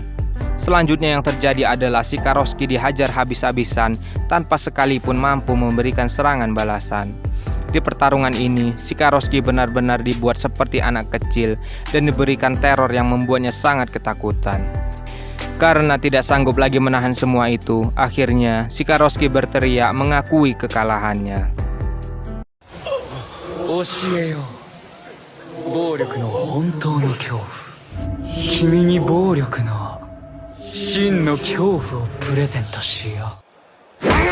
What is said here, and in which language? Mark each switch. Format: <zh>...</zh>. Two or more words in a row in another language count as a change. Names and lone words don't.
<id>Selanjutnya yang terjadi adalah Shikoroski dihajar habis-habisan tanpa sekalipun mampu memberikan serangan balasan. Di pertarungan ini, Shikoroski benar-benar dibuat seperti anak kecil dan diberikan teror yang membuatnya sangat ketakutan. Karena tidak sanggup lagi menahan semua itu, akhirnya Shikoroski berteriak mengakui kekalahannya.</id> <ja>教えよう。暴力の本当の恐怖。君に暴力の真の恐怖をプレゼントしよう。</ja>